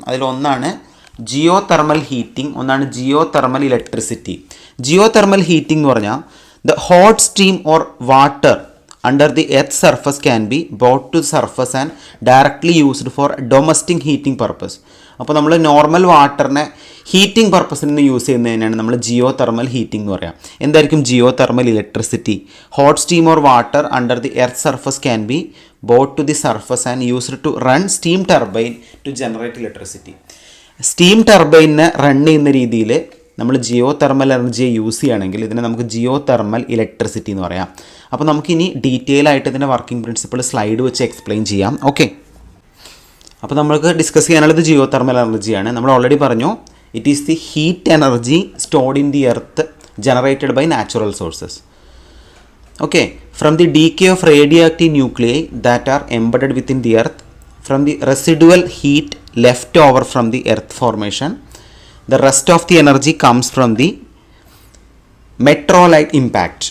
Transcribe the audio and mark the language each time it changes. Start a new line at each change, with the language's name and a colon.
Malayalam: അതിലൊന്നാണ് Jio thermal heating, ഒന്നാണ് Jio thermal electricity. Jio thermal heating എന്ന് പറഞ്ഞാൽ
English: the hot steam or water under the earth's surface can be brought to the surface and directly used for domestic heating purpose.
Malayalam: അപ്പോൾ നമ്മൾ normal വാട്ടറിനെ heating പർപ്പസിൽ നിന്ന് use ചെയ്യുന്നതിനാണ് നമ്മൾ Jio thermal heating എന്ന് പറയാം. എന്തായിരിക്കും Jio thermal electricity?
English: Hot steam or water under the earth surface can be brought to the surface and used to run steam turbine to generate electricity.
Malayalam: Steam ടർബൈനെ run ചെയ്യുന്ന രീതിയിൽ നമ്മൾ Jio thermal എനർജിയെ use ചെയ്യുകയാണെങ്കിൽ ഇതിനെ നമുക്ക് Jio thermal electricity എന്ന് പറയാം. അപ്പോൾ നമുക്കിനി ഡീറ്റെയിൽ ആയിട്ട് ഇതിൻ്റെ വർക്കിംഗ് പ്രിൻസിപ്പിൾ സ്ലൈഡ് വെച്ച് എക്സ്പ്ലെയിൻ ചെയ്യാം. ഓക്കെ, അപ്പോൾ നമുക്ക് ഡിസ്കസ് ചെയ്യാനുള്ളത് ജിയോ തെർമൽ എനർജിയാണ്. നമ്മൾ ഓൾറെഡി പറഞ്ഞു,
English: It is the heat energy stored in the earth generated by natural sources. Okay, from the decay of radioactive nuclei that are embedded within the earth, from the residual heat left over from the earth formation. The rest of the energy comes from the meteorite impact.